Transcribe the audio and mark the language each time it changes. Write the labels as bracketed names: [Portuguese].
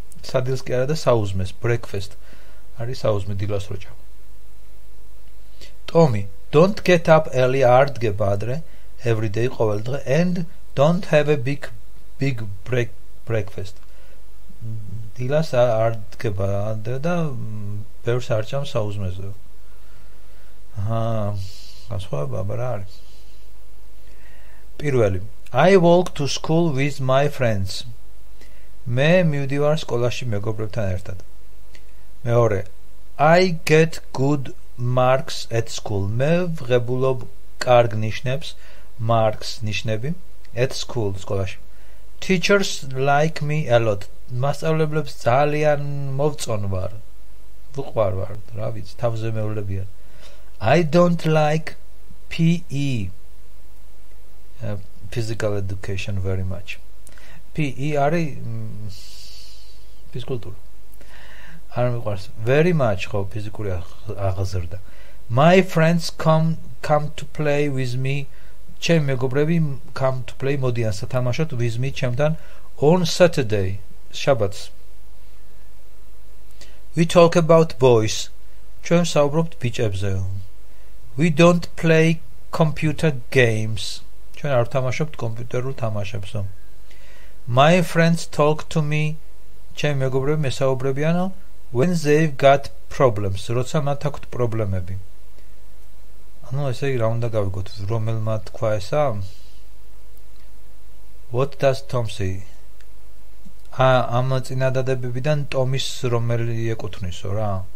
[Georgian] სადილს კი არა და საუზმეს breakfast არის საუზმე დილას რო ჭამ. [English] Tommy don't get up early [Georgian] არ დგება ადრე [English] every day [Georgian] ყოველ დღე [English] and don't have a big breakfast. [Georgian] დილას არ დგება ადრე და ბევრს არ ჭამს საუზმეზე. განსხვავება რა არის? [English] პირველი I walk to school with my friends. [Georgian] მე მივდივარ სკოლაში მეგობრებთან ერთად. [English] მეორე I get good marks at school. [Georgian] მე ვღებულობ კარგ ნიშნებს, marks ნიშნები [English] at school [Georgian] სკოლაში. [English] Teachers like me a lot. [Georgian] მასწავლებლებს ძალიან მოვწონ ვარ. ვუყვარ ვარ, რა ვიცი, თავზე მეულებიან. [English] I don't like PE. Physical education very much. [Georgian] PE არის ფიზიკულტურა. არ მიყვარს [English] very much [Georgian] ხო ფიზიკური აღზრდა. [English] My friends come to play with me. [Georgian] ჩემი მეგობრები [English] come to play [Georgian] მოდიან სათამაშოდ [English] with me [Georgian] ჩემთან [English] on Saturday. [Georgian] შაბათს. [English] We talk about boys. [Georgian] ჩვენ საუბრობთ ბიჭებზე. [English] We don't play computer games. [Georgian] ჩვენ არ ვთამაშობთ კომპიუტერულ თამაშებსო. [English] My friends talk to me. [Georgian] ჩემი მეგობრები მესაუბრებიანო [English] when they've got problems. [Georgian] როცა მათ აქვთ პრობლემები. ანუ ესე იგი რა უნდა გავიგოთ, რომელმა თქვა ესა? [English] What does Tom say? [Georgian] ამ წინადადებებიდან ტომის რომელი ეკუთვნისო რა?